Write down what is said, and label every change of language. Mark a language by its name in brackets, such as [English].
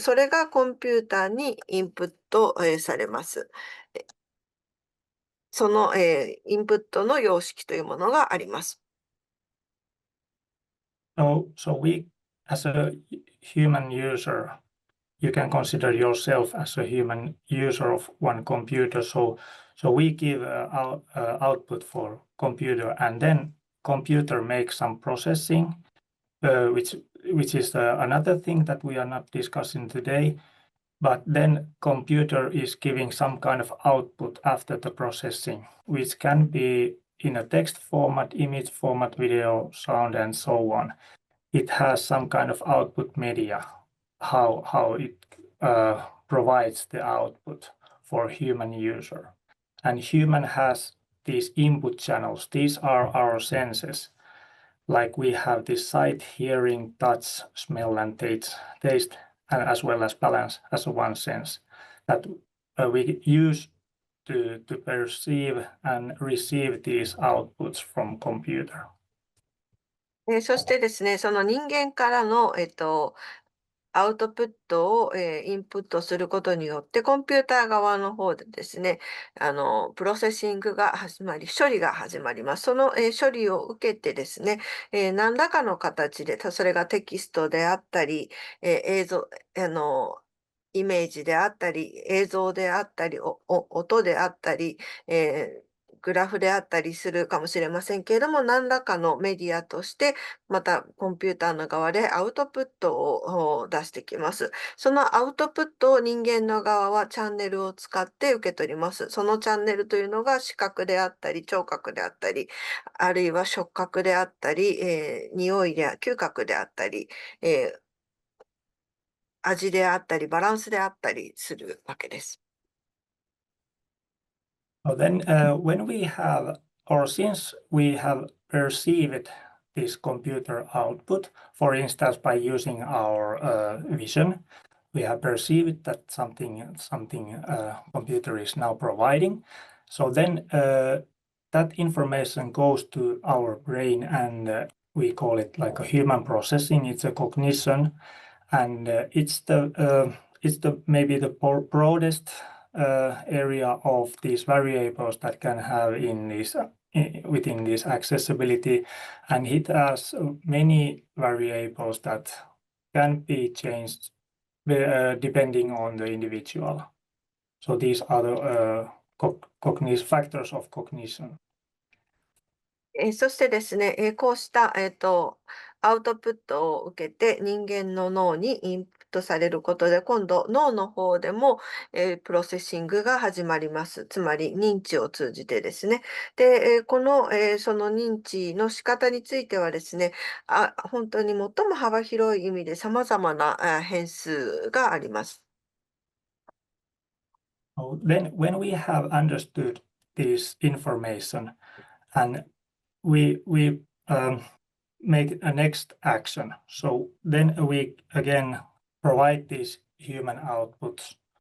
[Japanese] それがコンピューターにインプット、されます。その、インプットの様式というものがあります。 [English] So we, as a human user, you can consider yourself as a human user of one computer. So we give output for computer, and then computer makes some processing, which is another thing that we are not discussing today. But then computer is giving some kind of output after the processing, which can be in a text format, image format, video, sound, and so on. It has some kind of output media, how it provides the output for human user. And human has these input channels. These are our senses. Like we have this sight, hearing, touch, smell, and taste, and as well as balance as one sense that we use to perceive and receive these outputs from computer. [Japanese] そしてですね、その人間からの、アウトプットを、インプットすることによって、コンピューター側の方でですね、プロセッシングが始まり、処理が始まります。その、処理を受けてですね、何らかの形で、それがテキストであったり、映像、イメージであったり、映像であったり、音であったり、グラフであったりするかもしれませんけれども、何らかのメディアとして、またコンピューターの側でアウトプットを出してきます。そのアウトプットを人間の側はチャンネルを使って受け取ります。そのチャンネルというのが視覚であったり、聴覚であったり、あるいは触覚であったり、匂いや嗅覚であったり、味であったり、バランスであったりするわけです。 [English] So then, when we have, or since we have perceived this computer output, for instance, by using our vision, we have perceived that something computer is now providing. So then that information goes to our brain, and we call it like a human processing. It's a cognition, and it's the maybe the broadest area of these variables that can have in this within this accessibility, and it has many variables that can be changed depending on the individual. So these are the factors of cognition. [Japanese] そしてですね、こうした、アウトプットを受けて人間の脳にインプットされることで、今度脳の方でも、プロセッシングが始まります。つまり認知を通じてですね。で、この、その認知の仕方についてはですね、本当に最も幅広い意味で様々な変数があります。 [English] So then when we have understood this information and we make a next action. So then we again provide these human outputs.